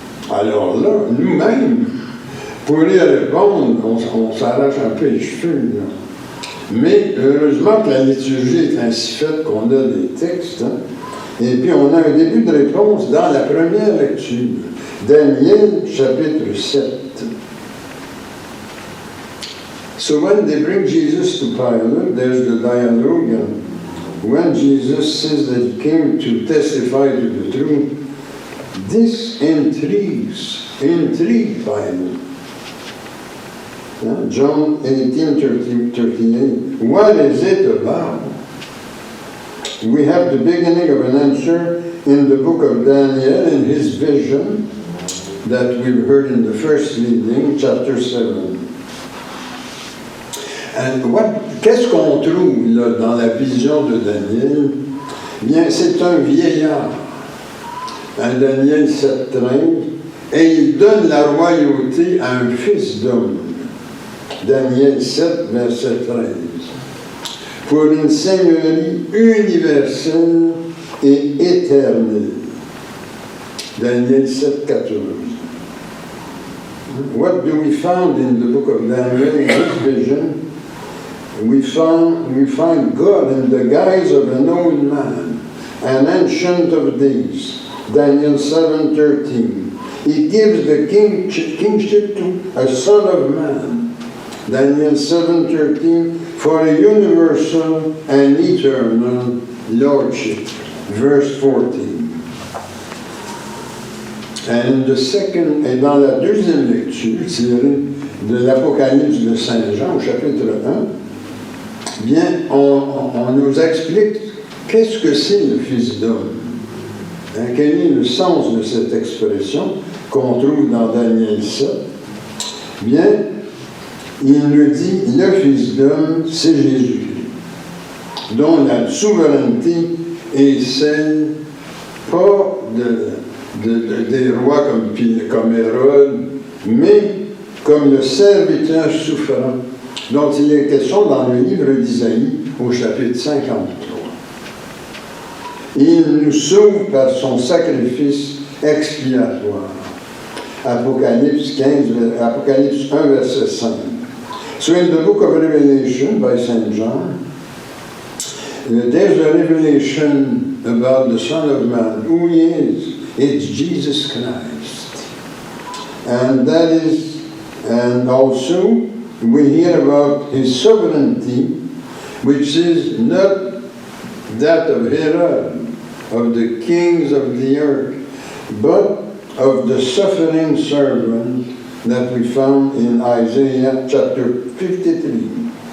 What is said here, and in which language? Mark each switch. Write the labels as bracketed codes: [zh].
[fr] Alors là, nous-mêmes, pour y répondre, on s'arrache un peu les cheveux. Là. Mais heureusement que la liturgie est ainsi faite qu'on a des textes. Hein? Et puis on a un début de réponse dans la première lecture. Daniel, chapitre 7. [en] So when they bring Jesus to Pilate, there's the dialogue. And when Jesus says that he came to testify to the truth, this intrigue Pilate. John 18:38. What is it about? We have the beginning of an answer in the book of Daniel in his vision that we've heard in the first reading, chapter 7. [fr] Qu'est-ce qu'on trouve là, dans la vision de Daniel? Bien, c'est un vieillard, un Daniel 7:13, et il donne la royauté à un fils d'homme. Daniel 7, verset 13. Pour une seigneurie universelle et éternelle. Daniel 7, 14. [en] What do we find in the book of Daniel in this vision? We find God in the guise of an old man, an ancient of days. Daniel 7:13. He gives the kingship to a son of man. Daniel 7:13, for a universal and eternal lordship. Verse 14. And [fr] dans la deuxième lecture tirée de l'Apocalypse de Saint Jean, au chapitre 1, bien, on nous explique qu'est-ce que c'est le Fils d'homme. Hein, quel est le sens de cette expression qu'on trouve dans Daniel 7? Bien, il nous dit, le Fils d'homme, c'est Jésus, dont la souveraineté est celle, pas des rois comme Hérode, mais comme le serviteur souffrant, dont il est question dans le livre d'Isaïe, au chapitre 53. Il nous sauve par son sacrifice expiatoire. Apocalypse 1, verset 5. So in the book of Revelation by St. John, there's a revelation about the Son of Man, who he is. It's Jesus Christ. And also we hear about his sovereignty, which is not that of Herod, of the kings of the earth, but of the suffering servant that we found in Isaiah chapter 53.